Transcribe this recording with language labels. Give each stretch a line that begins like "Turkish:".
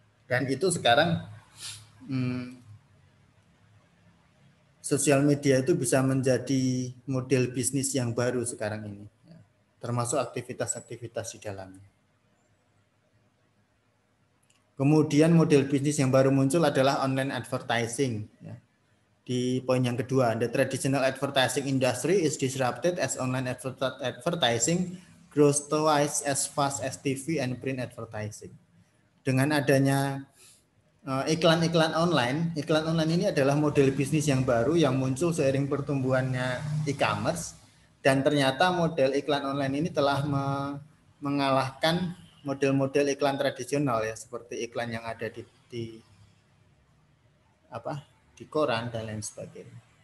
Indonesian: Dan itu sekarang sosial media itu bisa menjadi model bisnis yang baru sekarang ini, ya, termasuk aktivitas-aktivitas di dalamnya. Kemudian model bisnis yang baru muncul adalah online advertising. Ya. Di poin yang kedua,
English: the traditional advertising industry is disrupted as online advertising grows twice as fast as TV and print advertising.
Indonesian: Dengan adanya iklan online ini adalah model bisnis yang baru yang muncul seiring pertumbuhannya e-commerce, Dan ternyata model iklan online ini telah mengalahkan model-model iklan tradisional ya, seperti iklan yang ada di koran dan lain sebagainya.